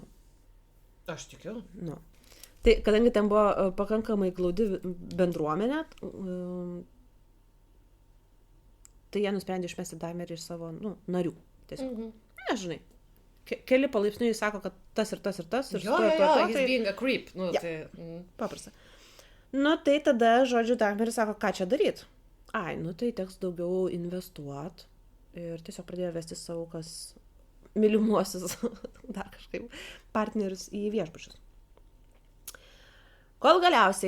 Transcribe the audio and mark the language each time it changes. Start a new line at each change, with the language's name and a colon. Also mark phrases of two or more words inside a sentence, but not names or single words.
Lithuanian: Aš tikiu. Tai kadangi ten buvo pakankamai glaudi bendruomenė, tai jie nusprendė išmesti Dahmerį iš savo narių. Tiesiog. Nežinai. Keli palaipsniui sako, kad tas ir tas ir tas. Ir jo,
English: he's being a creep.
Lithuanian: Paprasta. Tai tada, žodžiu, Dahmeris sako, ką čia daryt? Tai teks daugiau investuot. Ir tiesiog pradėjo vesti savo mylimuosius dar kažkaip partnerius į viešbučius. Kol galiausiai.